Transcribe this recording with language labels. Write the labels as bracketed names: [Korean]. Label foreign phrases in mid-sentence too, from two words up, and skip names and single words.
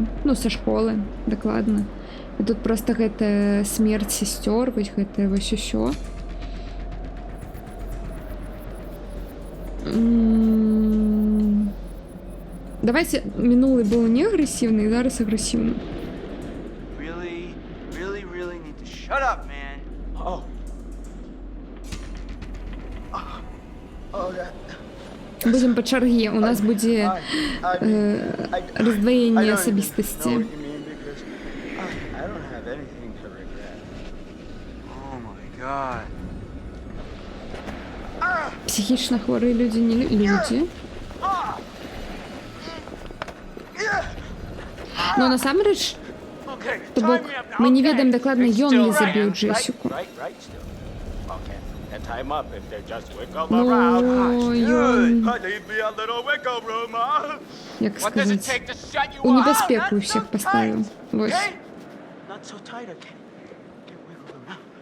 [Belarusian] Ну, са школы, дакладна. І тут просто гэта смерць сясцёр, вось гэта вось усё. Давайте, мінулы быў не агрэсіўны, і зараз агрэсіўны. [English] Really need to shut up, man. Oh. [Belarusian] Будзем па чарге, у нас будзе раздваенне [English] I [Belarusian] асабістасці. [English] don't mean because I don't have anything to regret. Oh my god. [Belarusian] Псіхічна хворыя людзі не людзі. Но насамрэч, [English] Okay, [Belarusian] то бок, [English] tie me up now. [Belarusian] мы не [English] Okay. [Belarusian] ведаем дакладна, [English] It's [Belarusian] ён [English] still [Belarusian] ли [English] right, [Belarusian] забіў [English] right? [Belarusian] Джесіку. [English] Right, still. Okay, then tie him up if they're just wiggle [Belarusian] Ну, [English] around. [Belarusian] ён, [English] I need me a little wiggle room, huh? [Belarusian] як [English] What does it [Belarusian] сказаць, [English] take to shut you [Belarusian] у [English] up? [Belarusian] небяспеку [English] Not [Belarusian] ўсіх [English] so [Belarusian] паставіў. [English] tight, [Belarusian] Вось. [English] okay? Not so tight, okay? Get wiggle room now.